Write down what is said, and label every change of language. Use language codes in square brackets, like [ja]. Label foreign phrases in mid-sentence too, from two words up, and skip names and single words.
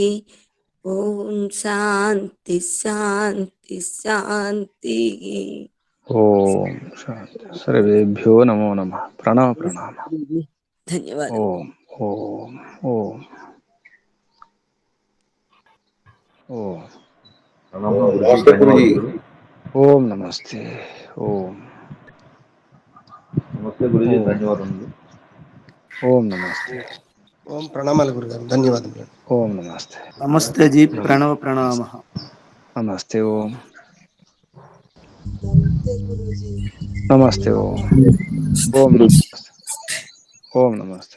[sa] ఓం శాంతి శాంతి శాంతి. ఓం శాంతి. సర్వేభ్యో నమో నమః. ప్రణవ ప్రణామ. [te] ధన్యవాదాలు. [sa] ఓం ఓం ఓం ఓం. [hi] नमस्ते गुरुजी। [te] ఓం నమస్తే. ఓం [hi] नमस्ते गुरुजी, [te] ఓం. ధన్యవాదములు. ఓం నమస్తే. ఓం ప్రణామాలు గురుగారు, ధన్యవాదములు. ఓం నమస్తే. నమస్తే జీ. ప్రణవ ప్రణామః. నమస్తే. ఓం నమస్తే గురూజీ. నమస్తే. ఓం ఓం నమస్తే. ఓం నమస్తే.